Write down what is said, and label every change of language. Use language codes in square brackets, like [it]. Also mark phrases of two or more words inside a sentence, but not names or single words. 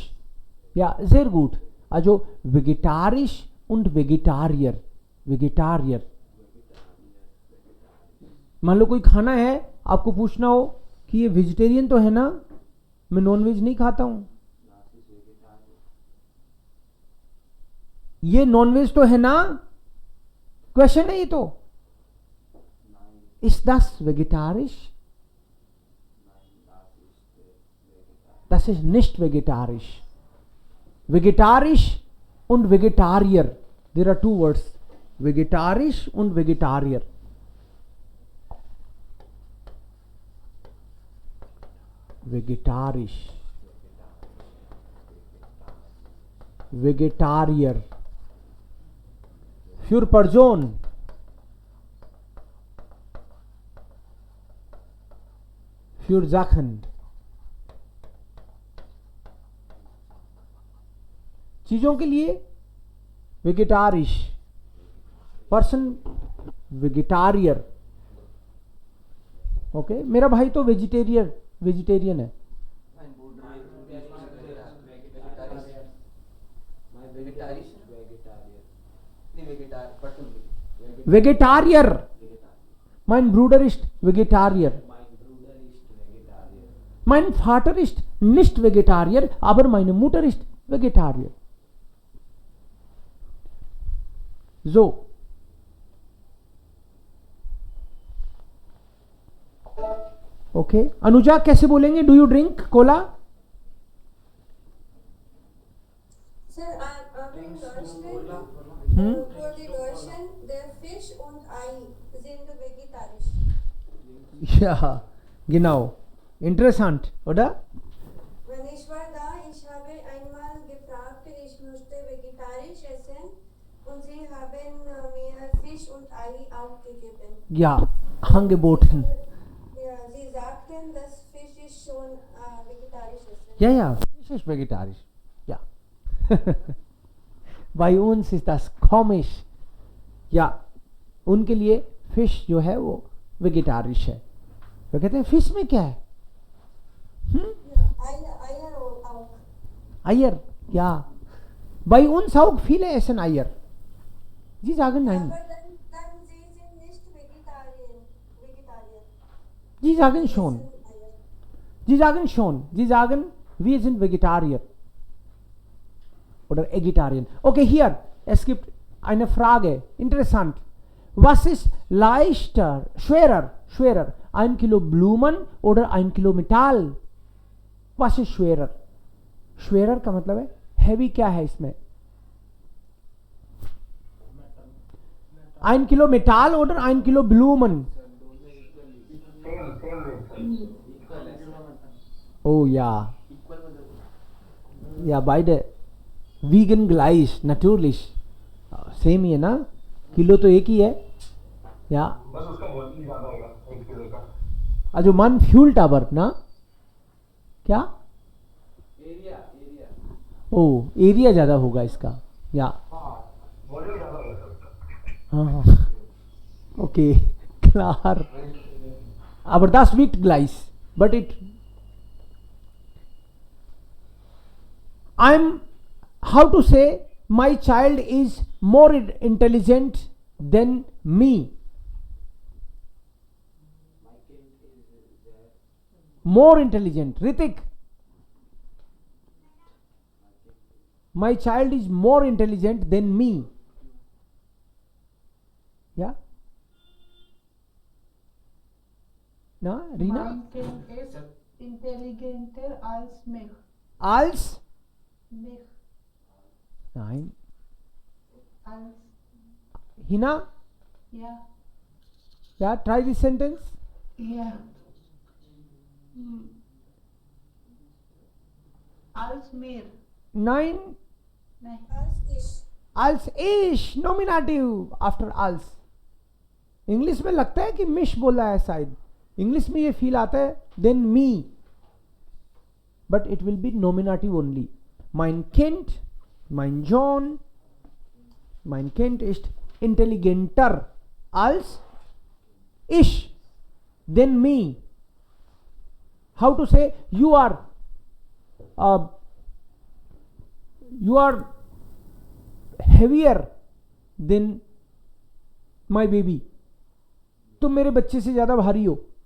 [de] Ja, sehr gut. Also vegetarisch und Vegetarier. Vegetarier. [hi] मान लो कोई खाना है, आपको पूछना हो कि ये वेजिटेरियन तो है ना, मैं [en] non veg [hi] नहीं खाता हूं. ये [en] non veg [hi] तो है ना, क्वेश्चन है ये तो. [de] Ist das vegetarisch? Das ist nicht vegetarisch. Vegetarisch und Vegetarier. [en] There are two words. [de] Vegetarisch und Vegetarier. Vegetarisch. Vegetarier. Für Person. Für Sachen. [hi] चीजों के लिए वेगेटारिश. पर्सन वेगेटारियर. ओके, मेरा भाई तो वेजिटेरियन है. [de] Vegetarier. Mein Bruder ist Vegetarier. Mein Vater ist nicht Vegetarier, aber meine Mutter ist Vegetarier. So. Okay. [hi] अनुजा कैसे बोलेंगे? [en] Do you drink cola? Sir, I'm in Deutschland. For the Deutschen, [de] der Fisch und Ei sind vegetarisch. Ja, genau. Interessant, oder? Wenn ich war da, ich habe einmal gefragt, ich möchte vegetarisch essen und sie haben mir Fisch und Ei auch gegeben. Ja, angeboten. Ja, sie sagten, dass Fisch ist schon vegetarisch essen. Ja, ja, Fisch ist vegetarisch. Ja. Bei uns ist das komisch. Ja, [hi] उनके लिए फिश जो है वो वेजिटेरियन है. वो कहते हैं फिश में क्या है? [de] Eier auch. Eier, ja. Bei uns auch viele essen Eier. Sie sagen nein. Aber dann sie sind nicht Vegetarier. Sie sagen schon. Eier. Sie sagen schon. Sie sagen, wir sind Vegetarier. Oder Vegetarian. Okay, hier. Es gibt eine Frage. Interessant. Was ist leichter, schwerer? 1 Kilo Blumen oder 1 Kilo Metall? Was ist schwerer? Schwerer [hi] का मतलब है heavy. क्या है इसमें? [de] 1 Kilo Metall oder 1 Kilo Blumen? Oh ja. Ja, beide. Vegan gleich, natürlich. [hi] सेम ही है ना, किलो तो एक ही है. या बस उसका वजन ज्यादा होगा 1 किलो का. [de] Also man fühlt aber, [hi] na? क्या? ओ एरिया ज़्यादा होगा इसका, या हाँ वॉल्यूम ज़्यादा होगा उसका। हाँ हाँ ओके क्लार [de] aber das wiegt gleich [en] but it I'm how to say my child is more intelligent than me, more intelligent. Ritik, my child is more intelligent than me. Yeah, na Rina, [de] Mein Kind ist intelligenter als mich. als Mich nein als Hina, ja yeah, try this sentence. ja. Hm. Als mir. Nein, Nein. als ich, [en] nominative after als. [hi] इंग्लिश में लगता है कि मिश बोला है शायद, इंग्लिश में ये फील आता है [en] then me, but it will be nominative only. [de] mein Kind, mein John, mein Kind ist intelligenter als ich, [en] then me. How to say you are heavier than my baby. [hi] तुम मेरे बच्चे से ज्यादा भारी हो.